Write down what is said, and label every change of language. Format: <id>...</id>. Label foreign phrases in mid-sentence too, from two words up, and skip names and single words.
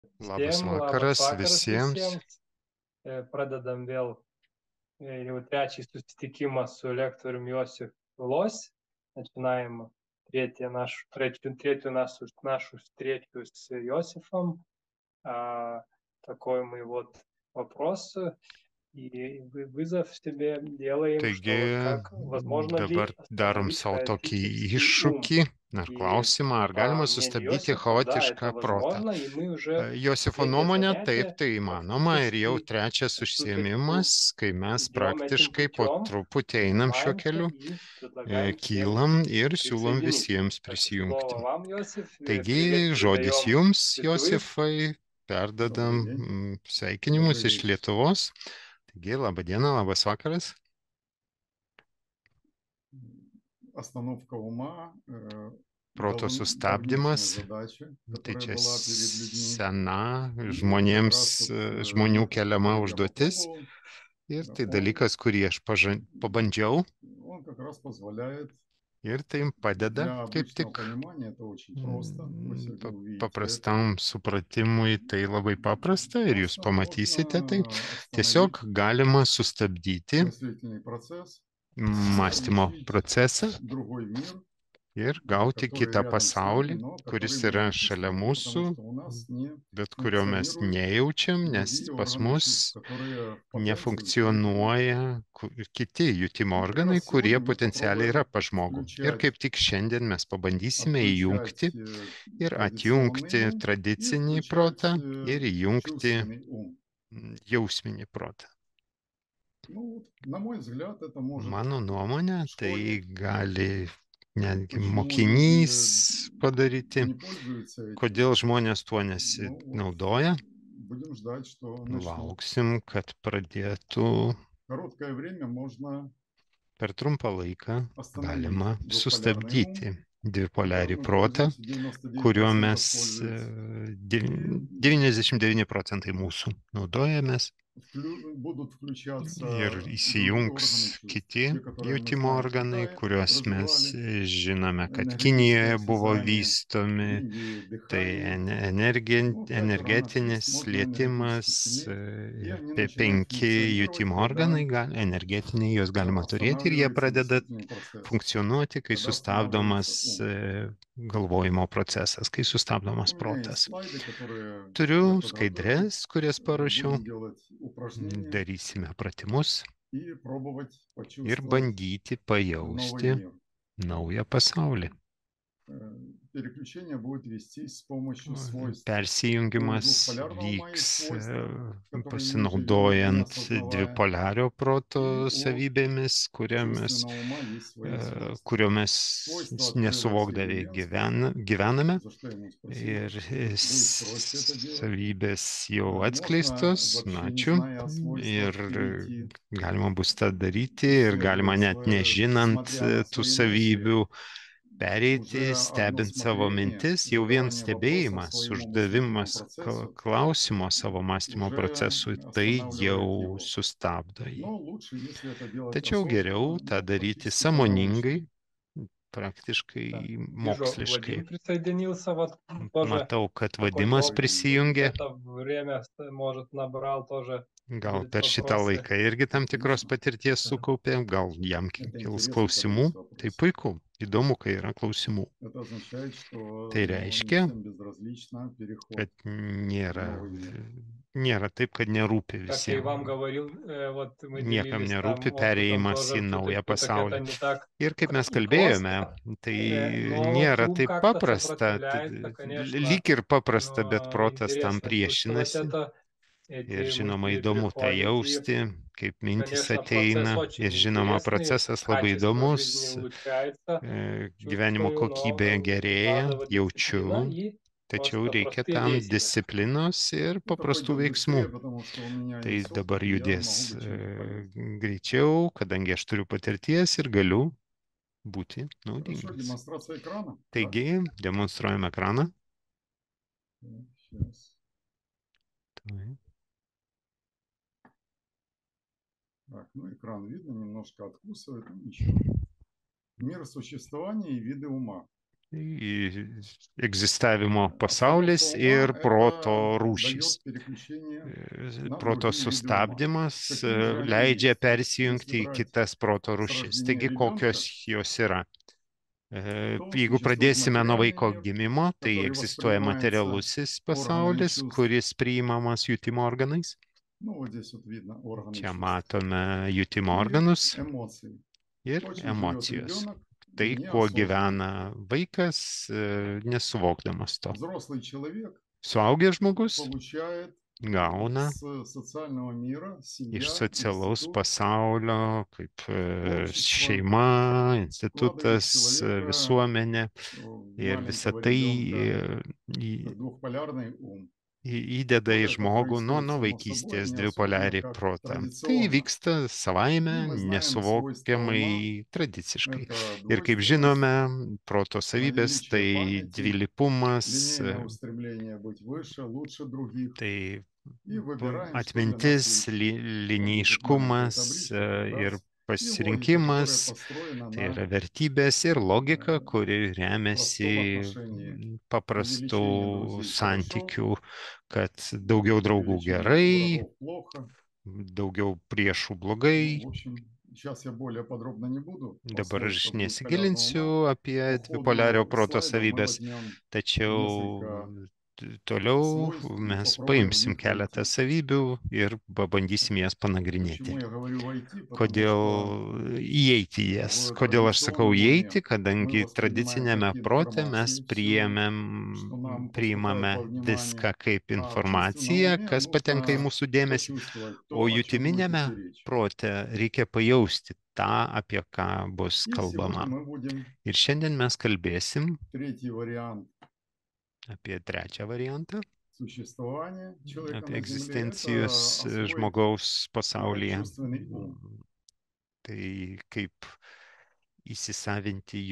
<lt>Labas Labas vakaras vakaras visiems. visiems. Pradedam vėl jau trečią susitikimą su lektorium Josifu Лось.</lt> <ru>Начинаем третью нашу встречу с Йосифом. Такой мы вот вопрос и вызов себе делаем,</ru> <lt>Taigi</lt> <ru>что вот как возможно</ru> <lt>dabar</lt> <ru>ли</ru> <lt>darom</lt> <ru>остановить</ru> <lt>savo tokį</lt> <ru>хаотический ум.</ru> <lt>iššūkį ar</lt> <ru>И</ru> <lt>klausimą, ar</lt> <ru>по</ru> <lt>galima</lt> <ru>мнению</ru> <lt>sustabdyti</lt> <ru>Йосифа, да,</ru> <lt>chaotišką</lt> <ru>это</ru> <lt>protą.</lt> <ru>возможно, и мы уже</ru> <lt>Josifo</lt> <ru>третье</ru> <lt>nuomonė, taip,</lt> <ru>занятие</ru> <lt>tai įmanoma ir jau</lt> <ru>практически</ru> <lt>trečias</lt> <ru>всю</ru> <lt>užsiėmimas,</lt> <ru>точку</ru> <lt>kai mes</lt> <ru>идем этим</ru> <lt>praktiškai po</lt> <ru>путем,</ru> <lt>truputį einam šiuo</lt> <ru>поднимаемся</ru> <lt>keliu,</lt> <ru>и предлагаем всем</ru> <lt>kylam ir siūlom</lt> <ru>присоединиться.</ru> <lt>visiems</lt> <ru>Так, слово</ru> <lt>prisijungti.</lt> <ru>вам, Йосиф. Привет</ru> <lt>Taigi, žodis</lt> <ru>передаем</ru> <lt>jums,</lt> <ru>из Литвы.</ru> <lt>Josifai,</lt> <ru>Добрый</ru> <lt>perdadam</lt> <ru>день,</ru> <lt>sveikinimus</lt> <ru>добрый</ru> <lt>iš</lt> <ru>вечер.</ru> <lt>Lietuvos. Taigi, laba diena, labas vakaras.</lt> <ru>Остановка ума</ru> <lt>Proto</lt> <ru>давнишняя</ru> <lt>sustabdymas,</lt> <ru>задача,</ru> <lt>tai</lt> <ru>которая</ru> <lt>čia</lt> <ru>была перед людьми.</ru> <lt>sena</lt> <ru>И как</ru> <lt>žmonėms,</lt> <ru>раз вот</ru> <lt>žmonių</lt> <ru>метод,</ru> <lt>keliama</lt> <ru>который я</ru> <lt>užduotis.</lt> <ru>попробовал,</ru> <lt>Ir tai</lt> <ru>он,</ru> <lt>dalykas, kurį aš pabandžiau</lt> <ru>он как раз позволяет</ru> <lt>ir tai padeda</lt> <ru>для</ru> <lt>kaip</lt> <ru>обычного</ru> <lt>tik</lt> <ru>понимания, это очень просто. Вы сегодня увидите это.</ru> <lt>paprastam supratimui tai labai paprasta ir jūs</lt> <ru>Просто</ru> <lt>pamatysite tai.</lt> <ru>можно</ru> <lt>Tiesiog</lt> <ru>остановить</ru> <lt>galima sustabdyti</lt> <ru>мыслительный процесс,</ru> <lt>mąstymo</lt> <ru>получить</ru> <lt>procesą</lt> <ru>другой мир,</ru> <lt>ir gauti</lt> <ru>который</ru> <lt>kitą</lt> <ru>рядом с нами,</ru> <lt>pasaulį,</lt> <ru>но</ru> <lt>kuris</lt> <ru>который мы</ru> <lt>yra</lt> <ru>не</ru> <lt>šalia</lt> <ru>чувствуем,</ru> <lt>mūsų,</lt> <ru>потому что у нас не</ru> <lt>bet kurio mes</lt> <ru>функционируют</ru> <lt>nejaučiam, nes</lt> <ru>другие</ru> <lt>pas</lt> <ru>органы</ru> <lt>mus</lt> <ru>чувств, которые в потенции у человека есть.</ru> <lt>nefunkcionuoja kiti jutimo</lt> <ru>И как</ru> <lt>organai,</lt> <ru>раз</ru> <lt>kurie</lt> <ru>сегодня мы</ru> <lt>potencialiai yra</lt> <ru>попробуем</ru> <lt>pas žmogų. Ir</lt> <ru>включать,</ru> <lt>kaip tik šiandien mes pabandysime</lt> <ru>отключать</ru> <lt>įjungti ir</lt> <ru>традиционный</ru> <lt>atjungti</lt> <ru>ум и</ru> <lt>tradicinį</lt> <ru>включать</ru> <lt>protą ir įjungti</lt> <ru>чувственный ум.</ru> <lt>jausminį protą.</lt> <ru>Ну, вот, на мой взгляд, это может</ru> <lt>Mano nuomonė, tai</lt> <ru>школьник.</ru> <lt>gali netgi</lt> <ru>Почему</ru> <lt>mokinys</lt> <ru>люди</ru> <lt>padaryti.</lt> <ru>не пользуются этим?</ru> <lt>Kodėl žmonės tuo</lt> <ru>Ну, вот,</ru> <lt>nesinaudoja?</lt> <ru>будем ждать, что начнут.</ru> <lt>Lauksim, kad pradėtų.</lt> <ru>Короткое время можно</ru> <lt>Per trumpą laiką</lt> <ru>остановить</ru> <lt>galima</lt> <ru>двухполярный ум,</ru> <lt>sustabdyti dvipolarį</lt> <ru>которым</ru> <lt>protą,</lt> <ru>пользуются, 99%</ru> <lt>kuriuo mes</lt> <ru>пользуются, и</ru> <lt>99% mūsų naudojamės</lt> <ru>будут</ru> <lt>ir</lt> <ru>включаться другие</ru> <lt>įsijungs</lt> <ru>органы чувств,</ru> <lt>kiti</lt> <ru>те, которые мы</ru> <lt>jutimo</lt> <ru>знаем в</ru> <lt>organai,</lt> <ru>Китае,</ru> <lt>kuriuos mes</lt> <ru>развивали,</ru> <lt>žinome, kad</lt> <ru>энергетическое</ru> <lt>Kinijoje buvo</lt> <ru>осязание, в</ru> <lt>vystomi.</lt> <ru>Индии</ru> <lt>Tai</lt> <ru>дыхание, ну, 5 органов</ru> <lt>energetinis</lt> <ru>чувств можно</ru> <lt>lietimas,</lt> <ru>энергетически иметь, и они начинают</ru> <lt>5</lt> <ru>функционировать,</ru> <lt>jutimo</lt> <ru>когда</ru> <lt>organai, energetiniai juos galima turėti ir jie</lt> <ru>останавливается</ru> <lt>pradeda</lt> <ru>мыслительный процесс,</ru> <lt>funkcionuoti, kai</lt> <ru>когда</ru> <lt>sustabdomas</lt> <ru>останавливается ум.</ru> <lt>galvojimo procesas, kai sustabdomas</lt> <ru>У меня есть</ru> <lt>protas.</lt> <ru>слайды, которые я</ru> <lt>Turiu</lt> <ru>подготовил.</ru> <lt>skaidres, kurias paruošiau.</lt> <ru>Будем делать упражнения</ru> <lt>Darysime pratimus</lt> <ru>и пробовать</ru> <lt>ir</lt> <ru>почувствовать</ru> <lt>bandyti</lt> <ru>новый</ru> <lt>pajausti</lt> <ru>мир.</ru> <lt>naują pasaulį.</lt> <ru>Переключение будет вестись с помощью свойств. У</ru> <lt>Persijungimas</lt> <ru>двухполярного ума есть</ru> <lt>vyks</lt> <ru>свойства, которые мы живем, не</ru> <lt>pasinaudojant</lt> <ru>осознавая.</ru> <lt>dvipolario</lt> <ru>И</ru> <lt>proto</lt> <ru>у</ru> <lt>savybėmis,</lt> <ru>чувственного ума есть свои свойства.</ru> <lt>kurio mes</lt> <ru>Свойство открыл Василий</ru> <lt>nesuvokdavę</lt> <ru>Ленский,</ru> <lt>gyvename</lt> <ru>за что ему спасибо.</ru> <lt>ir</lt> <ru>Будет проще это делать.</ru> <lt>savybės jau</lt> <ru>Можно</ru> <lt>atskleistos,</lt> <ru>вообще, не</ru> <lt>ačiū,</lt> <ru>зная о свойствах,</ru> <lt>ir</lt> <ru>перейти,</ru> <lt>galima bus tą daryti ir galima</lt> <ru>исследовать</ru> <lt>net nežinant</lt> <ru>смотря на</ru> <lt>tų</lt> <ru>свои мысли.</ru> <lt>savybių pereiti,</lt> <ru>Уже одно</ru> <lt>stebint savo</lt> <ru>смотрение,</ru> <lt>mintis, jau vien</lt> <ru>задавание вопросов</ru> <lt>stebėjimas,</lt> <ru>своему мыслительному</ru> <lt>uždavimas</lt> <ru>процессу</ru> <lt>klausimo savo mąstymo</lt> <ru>уже</ru> <lt>procesui, tai</lt> <ru>останавливает</ru> <lt>jau</lt> <ru>его.</ru> <lt>sustabdo jį.</lt> <ru>Но лучше, если это делать</ru> <lt>Tačiau geriau</lt> <ru>осознанно,</ru> <lt>tą</lt> <ru>ну,</ru> <lt>daryti</lt> <ru>практически по-научному.</ru> <lt>sąmoningai,</lt> <ru>Да.</ru> <lt>praktiškai</lt> <ru>Вижу,</ru> <lt>moksliškai.</lt> <ru>Вадим присоединился, вот тоже</ru> <lt>Matau, kad</lt> <ru>какой-то</ru> <lt>Vadimas</lt> <ru>опыт в</ru> <lt>prisijungė.</lt> <ru>это время, может, набрал, тоже</ru> <lt>Gal</lt> <ru>будет</ru> <lt>per šitą</lt> <ru>вопросы.</ru> <lt>laiką irgi tam tikros</lt> <ru>Отлично.</ru> <lt>patirties sukaupė, gal jam</lt> <ru>Это</ru> <lt>kils</lt> <ru>интересно, когда</ru> <lt>klausimų.</lt> <ru>есть</ru> <lt>Tai</lt> <ru>вопросы.</ru> <lt>puiku, įdomu, kai yra klausimų.</lt> <ru>Это означает, что</ru> <lt>Tai</lt> <ru>ну, не</ru> <lt>reiškia,</lt> <ru>всем безразлично переход</ru> <lt>kad</lt> <ru>в</ru> <lt>nėra,</lt> <ru>новый мир.</ru> <lt>nėra taip, kad nerūpi</lt> <ru>Как я и вам</ru> <lt>visiems.</lt> <ru>говорил, вот мы</ru> <lt>Niekam</lt> <ru>делились</ru> <lt>nerūpi</lt> <ru>там опытом</ru> <lt>perėjimas į</lt> <ru>тоже,</ru> <lt>naują</lt> <ru>так это</ru> <lt>pasaulį.</lt> <ru>не так</ru> <lt>Ir kaip mes kalbėjome,</lt> <ru>просто,</ru> <lt>tai</lt> <ru>но вот</ru> <lt>nėra</lt> <ru>ум</ru> <lt>taip</lt> <ru>как-то</ru> <lt>paprasta.</lt> <ru>сопротивляется, конечно,</ru> <lt>Lyg ir paprasta, bet</lt> <ru>но</ru> <lt>protas tam</lt> <ru>интересно чувствовать</ru> <lt>priešinasi.</lt> <ru>это,</ru> <lt>Ir</lt> <ru>эти</ru> <lt>žinoma</lt> <ru>мысли</ru> <lt>įdomu tą</lt> <ru>приходят, и,</ru> <lt>jausti, kaip mintis</lt> <ru>конечно,</ru> <lt>ateina.</lt> <ru>процесс</ru> <lt>Ir</lt> <ru>очень</ru> <lt>žinoma</lt> <ru>интересный,</ru> <lt>procesas labai</lt> <ru>качество</ru> <lt>įdomus,</lt> <ru>жизни улучшается,</ru> <lt>gyvenimo</lt> <ru>чувствую,</ru> <lt>kokybė</lt> <ru>но</ru> <lt>gerėja,</lt> <ru>надо вот дисциплина</ru> <lt>jaučiu,</lt> <ru>и</ru> <lt>tačiau</lt> <ru>просто</ru> <lt>reikia</lt> <ru>простые</ru> <lt>tam</lt> <ru>действия.</ru> <lt>disciplinos ir</lt> <ru>Это</ru> <lt>paprastų</lt> <ru>пойдет</ru> <lt>veiksmų.</lt> <ru>быстрее, потому что у меня</ru> <lt>Tai</lt> <ru>есть</ru> <lt>dabar</lt> <ru>опыт, и я</ru> <lt>judės</lt> <ru>могу быть чем-то полезен.</ru> <lt>greičiau, kadangi aš turiu patirties ir galiu būti</lt> <ru>Хорошо,</ru> <lt>naudingas.</lt> <ru>демонстрация экрана. Да?</ru> <lt>Taigi, demonstruojame ekraną.</lt> <ru>Так, сейчас.</ru> <lt>Tai.</lt> <ru>Так, ну экран видно, немножко откусывает, ну ничего. Мир существования и виды ума.</ru> <lt>egzistavimo</lt> <ru>От</ru> <lt>pasaulis</lt> <ru>свободство ума–</ru> <lt>ir proto</lt> <ru>это</ru> <lt>rūšys.</lt> <ru>дает переключение на</ru> <lt>Proto</lt> <ru>другие виды ума.</ru> <lt>sustabdymas</lt> <ru>Какие же они</ru> <lt>leidžia</lt> <ru>есть? Если</ru> <lt>persijungti į</lt> <ru>брать</ru> <lt>kitas proto</lt> <ru>с</ru> <lt>rūšis.</lt> <ru>рождения</ru> <lt>Taigi, kokios</lt> <ru>ребенка,</ru> <lt>jos yra?</lt> <ru>то</ru> <lt>Jeigu</lt> <ru>существует</ru> <lt>pradėsime nuo</lt> <ru>материальный</ru> <lt>vaiko</lt> <ru>мир,</ru> <lt>gimimo, tai</lt> <ru>который</ru> <lt>egzistuoja</lt> <ru>воспринимается</ru> <lt>materialusis</lt> <ru>органами</ru> <lt>pasaulis,</lt> <ru>чувств.</ru> <lt>kuris priimamas jutimo organais.</lt> <ru>Ну, вот здесь вот видно органы</ru> <lt>Čia</lt> <ru>чувств.</ru> <lt>matome jutimo</lt> <ru>И</ru> <lt>organus</lt> <ru>эмоции.</ru> <lt>ir</lt> <ru>То, чем живет</ru> <lt>emocijos.</lt> <ru>ребенок,</ru> <lt>Tai, kuo</lt> <ru>неосознанно.</ru> <lt>gyvena vaikas, nesuvokdamas to.</lt> <ru>Взрослый человек</ru> <lt>Suaugęs žmogus</lt> <ru>получает</ru> <lt>gauna</lt> <ru>с социального мира,</ru> <lt>iš</lt> <ru>семья,</ru> <lt>socialaus</lt> <ru>институт,</ru> <lt>pasaulio, kaip</lt> <ru>общество,</ru> <lt>šeima,</lt> <ru>вкладывает</ru> <lt>institutas,</lt> <ru>человека</ru> <lt>visuomenė</lt> <ru>в</ru> <lt>ir visa</lt> <ru>маленького</ru> <lt>tai</lt> <ru>ребенка двухполярный ум,</ru> <lt>įdeda į</lt> <ru>то это</ru> <lt>žmogų nuo</lt> <ru>происходит само собой,</ru> <lt>vaikystės</lt> <ru>неосознанно,</ru> <lt>dvipolariai</lt> <ru>как</ru> <lt>protą. Tai</lt> <ru>традиционно.</ru> <lt>vyksta savaime,</lt> <ru>И мы знаем свойства ума,</ru> <lt>nesuvokiamai, tradiciškai.</lt> <ru>это</ru> <lt>Ir kaip žinome,</lt> <ru>двойственность,</ru> <lt>proto savybės</lt> <ru>навеличие</ru> <lt>tai</lt> <ru>памяти,</ru> <lt>dvilypumas,</lt> <ru>линейное устремление быть выше, лучше других.</ru> <lt>tai</lt> <ru>И выбираем, что для нас</ru> <lt>atmintis,</lt> <ru>лучше. Вот здесь вот маленькая</ru> <lt>linijiškumas</lt> <ru>табличка как</ru> <lt>ir</lt> <ru>раз. И логика, которая</ru> <lt>pasirinkimas.</lt> <ru>построена</ru> <lt>Tai</lt> <ru>на</ru> <lt>yra vertybės ir logika, kuri</lt> <ru>простом</ru> <lt>remiasi</lt> <ru>отношении.</ru> <lt>paprastų</lt> <ru>Увеличение друзей хорошо,</ru> <lt>santykių, kad daugiau draugų</lt> <ru>увеличение</ru> <lt>gerai,</lt> <ru>врагов плохо.</ru> <lt>daugiau priešų</lt> <ru>Ну,</ru> <lt>blogai.</lt> <ru>в общем, сейчас я более подробно не буду о</ru> <lt>Dabar aš</lt> <ru>свойствах двухполярного</ru> <lt>nesigilinsiu</lt> <ru>ума.</ru> <lt>apie</lt> <ru>По</ru> <lt>dvipolario</lt> <ru>ходу</ru> <lt>proto</lt> <ru>слайдов мы</ru> <lt>savybės,</lt> <ru>возьмем</ru> <lt>tačiau</lt> <ru>несколько</ru> <lt>toliau</lt> <ru>свойств и</ru> <lt>mes</lt> <ru>попробуем в</ru> <lt>paimsim</lt> <ru>них</ru> <lt>keletą</lt> <ru>войти.</ru> <lt>savybių ir pabandysim jas panagrinėti.</lt> <ru>Почему я говорю войти? Потому</ru> <lt>Kodėl</lt> <ru>что</ru> <lt>įeiti į jas?</lt> <ru>в</ru> <lt>Kodėl aš sakau</lt> <ru>традиционном</ru> <lt>įeiti?</lt> <ru>уме мы</ru> <lt>Kadangi</lt> <ru>воспринимаем как</ru> <lt>tradicinėme prote mes</lt> <ru>информацию все, что нам поступает</ru> <lt>priimame</lt> <ru>во внимание,</ru> <lt>viską kaip</lt> <ru>а в чувственном</ru> <lt>informaciją,</lt> <ru>уме</ru> <lt>kas patenka į</lt> <ru>нужно</ru> <lt>mūsų dėmesį,</lt> <ru>почувствовать</ru> <lt>o</lt> <ru>то, о чем будет</ru> <lt>jutiminėme</lt> <ru>идти речь.</ru> <lt>prote reikia pajausti tą, apie ką bus</lt> <ru>И сегодня</ru> <lt>kalbama.</lt> <ru>мы будем</ru> <lt>Ir šiandien mes kalbėsim</lt> <ru>третий вариант</ru> <lt>apie trečią variantą,</lt> <ru>существования человека</ru> <lt>apie</lt> <ru>на Земле. Это</ru> <lt>egzistencijos</lt> <ru>освоить</ru> <lt>žmogaus pasaulyje.</lt> <ru>чувственный ум.</ru> <lt>Tai kaip įsisavinti</lt> <ru>Что</ru>